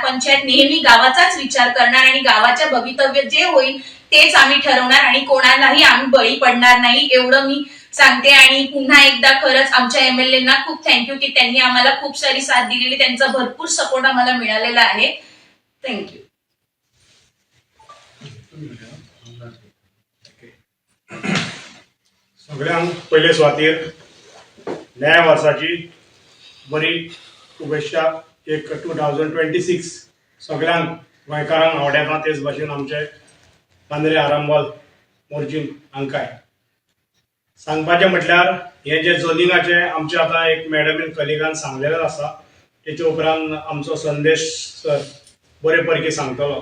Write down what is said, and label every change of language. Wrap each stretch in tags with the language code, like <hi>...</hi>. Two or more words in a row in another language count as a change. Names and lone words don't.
<mr>पंचायत नेहमी गावाचाच विचार करणार आणि गावाच्या भवितव्य जे होईल तेच आम्ही ठरवणार आणि कोणालाही आम्ही बळी पडणार नाही एवढं मी सांगते. आणि पुन्हा एकदा खरंच आमच्या एमएलएंना खूप थँक्यू की त्यांनी आम्हाला खूप सारी साथ दिलेली, त्यांचा भरपूर सपोर्ट आम्हाला मिळालेला आहे. थँक्यू.</mr> <kok>सगळ्यांक पयले सुवातेर नव्या वर्साची बरी शुभेच्छा. एक 2026 सगळ्यांक गोंयकारांक आवडटा तेच भाशेन आमचे पांद्रे आरांबोल मोर्जीम हांकांय सांगपाचें म्हटल्यार हे जे झोनिंगाचे आमचे आतां एक मॅडमीन कलिगान सांगलेलें आसा तेचे उपरांत आमचो संदेश सर बरे पैकी सांगतलो.</kok>